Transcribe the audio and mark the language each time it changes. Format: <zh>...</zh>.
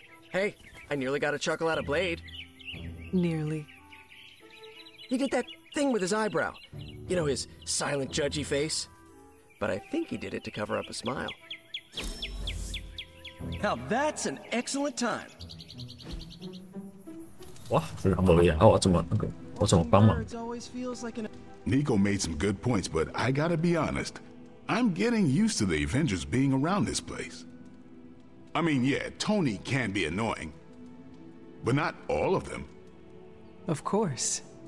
<en>Hey, I nearly got a chuckle out of Blade. Nearly. He did that thing with his eyebrow. You know, his silent, judgy face. But I think he did it to cover up a smile. Now that's an excellent time.</en> <zh>哇，这个不一样，我怎么那个，我怎么帮忙？</zh> <en>Nico made some good points, but I gotta be honest. I'm getting used to the Avengers being around this place. I mean, yeah, Tony can be annoying, but not all of them. Of course.</en>